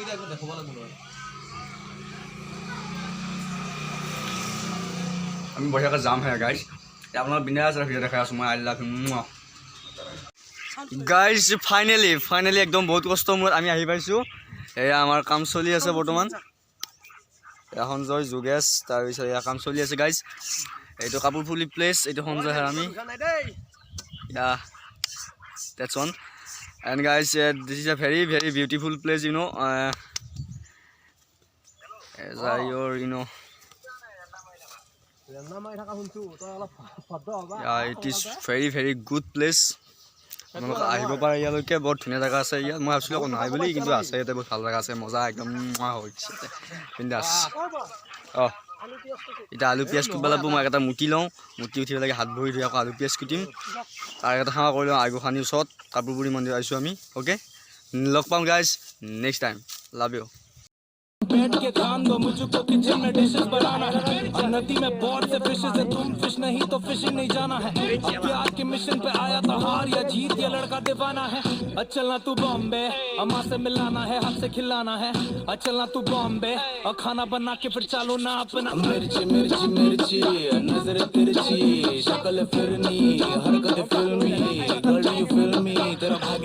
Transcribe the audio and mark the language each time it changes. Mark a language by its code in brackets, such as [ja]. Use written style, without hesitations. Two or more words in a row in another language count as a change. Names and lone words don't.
[as] আমি বঢ়িয়াকৈ যাম [en] hey guys [as] আপোনালোক বিন্দাছ ভিডিঅ' দেখাই আছোঁ মই [en] I love you guys finally [as] একদম বহুত কষ্ট মূৰত আমি আহি পাইছোঁ এয়া আমাৰ কাম চলি আছে বৰ্তমান এয়া সঞ্জয় যোগেশ তাৰপিছত এয়া কাম চলি আছে গাইজ এইটো কাপোৰ ফুলি প্লেচ এইটো সঞ্জয় আমি এয়া [en] that's on and guys this is a very beautiful place you know as you know yeah it is very good place [as] আপোনালোকে আহিব পাৰে ইয়ালৈকে বৰ ধুনীয়া জেগা আছে ইয়াত মই ভাবিছিলোঁ আকৌ নহয় বুলি কিন্তু আছে ইয়াতে বহুত ভাল জেগা আছে মজা একদম হৈছে বিন্দাছ এতিয়া আলু পিঁয়াজ কুটিব লাগিব মই এটা মুঠি লওঁ মুঠি উঠি পেলাই হাত ভৰি ধুই আকৌ আলু পিঁয়াজ কুটিম তাৰ এটা সেৱা কৰি লওঁ আইগোখানিৰ ওচৰত কাপোৰপুৰি মন্দিৰ আহিছোঁ আমি অ'কে লগ পাম [en] guys next time love you [hi] बैठ के ध्यान दो मुझको किचन में डिशेस बनाना है नदी में बहुत से फिशेस है तुम फिश नहीं तो फिशिंग नहीं जाना है प्यार के मिशन पे आया था हार या जीत ये लड़का दीवाना है चलना तू बॉम्बे अम्मा से मिलाना है हाथ से खिलाना है चलना तू बॉम्बे और खाना बना के फिर चालू ना अपना मिर्ची मिर्ची मिर्ची नजर तिरछी शक्ल फिरनी हरकत फिल्मी गली फिल्मी तेरा भाभी